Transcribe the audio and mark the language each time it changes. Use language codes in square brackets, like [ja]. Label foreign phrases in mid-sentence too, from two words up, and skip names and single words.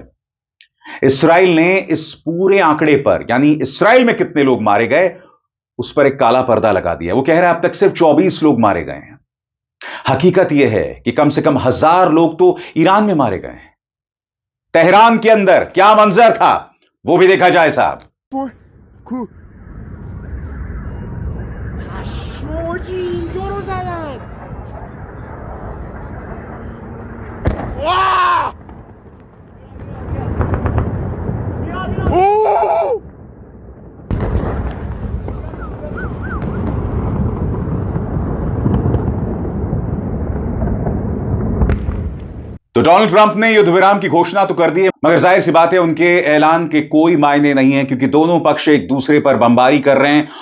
[hi] इस्राइल ने इस पूरे आंकड़े पर, यानी इस्राइल में कितने लोग मारे गए, उस पर एक काला पर्दा लगा दिया। वो कह रहा है अब तक सिर्फ 24 लोग मारे गए हैं। हकीकत यह है कि कम से कम 1000 लोग तो ईरान में मारे गए हैं। तेहरान के अंदर क्या मंजर था वो भी देखा जाए साहब। [fa] پشماجی اینجا رو زدن. واه! اوه! [hi] तो डोनाल्ड ट्रंप ने युद्ध विराम की घोषणा तो कर दी है, मगर जाहिर सी बात है उनके ऐलान के कोई मायने नहीं है, क्योंकि दोनों पक्ष एक दूसरे पर बमबारी कर रहे हैं।